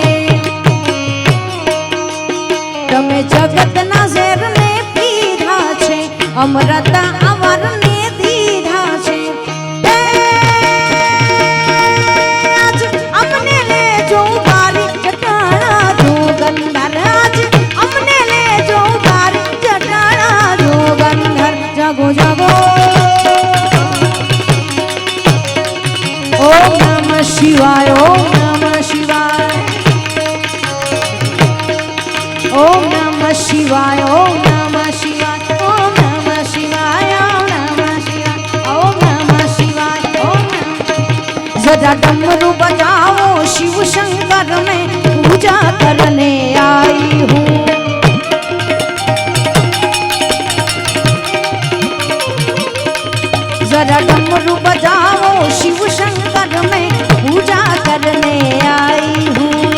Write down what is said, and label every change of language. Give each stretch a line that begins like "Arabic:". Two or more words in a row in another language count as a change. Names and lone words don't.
Gujarati: તમે જગતના ઝેર ને પીધા છે, અમૃત અવરને દીધા છે। આજ અમને લેજો તારી જટાડા જોગંધર। આજ અમને લેજો તારી જટાડા જોગંધર। જાગો જાગો
Sanskrit: ओम नमः शिवाय ओम नमः शिवाय। ओम नमः शिवाय ओम नमः शिवाय। ओम नमः शिवाय ओम नमः शिवाय। ओम नमः शिवाय ओम नमः।
Hindi: जरा डमरू बजाओ शिव शंकर में पूजा करने आई हूँ। जरा डमरू बजाओ शिव शंकर में पूजा करने आई हूँ।